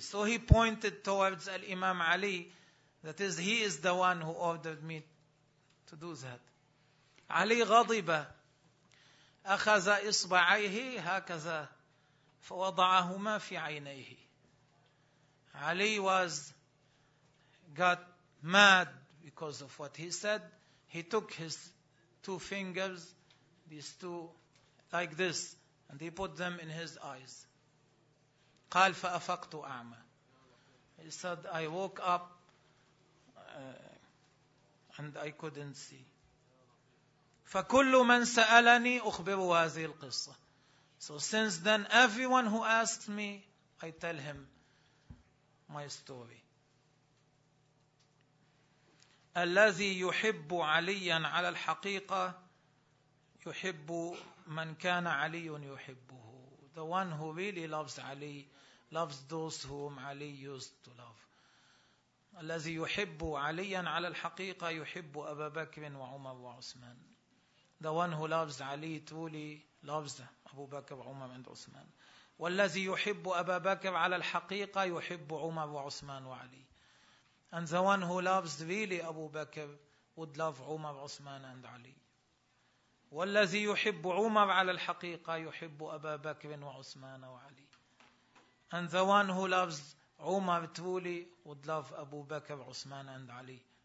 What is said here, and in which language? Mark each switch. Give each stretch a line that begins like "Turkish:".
English: So he pointed towards الإمام علي. That is, he is the one who ordered me to do that.
Arabic: علي غضب. أخذ إصبعيه هكذا فوضعهما في عينيه.
English: علي was got mad because of what he said. He took his two fingers, these two, like this, and he put them in his eyes.
Arabic: قال فأفقت أعمى.
English: He said, I woke up and I couldn't see.
Arabic: فكل من سألني أخبره هذه القصة.
English: So since then, everyone who asks me, I tell him my story.
Arabic: الذي يحب عليا على الحقيقة يحب من كان علي يحبه.
English: The one who really loves Ali loves those whom Ali used to love.
Arabic: الذي يحب عليا على الحقيقة يحب أبا بكر وعمر وعثمان.
English: The one who loves Ali truly loves أبو بكر وعمر وعثمان.
Arabic: والذي يحب أبا بكر على الحقيقة يحب عمر وعثمان وعلي.
English: And the one who loves really Abu Bakr would love Umar, Uthman and Ali.
Arabic: وَالَّذِي يُحِبُّ عُمَرْ عَلَى الْحَقِيقَةِ يُحِبُّ أَبَا بَكْرٍ وَعُثْمَانَ وَعَلِي.
English: And the one who loves Umar truly would love Abu Bakr, Uthman and Ali.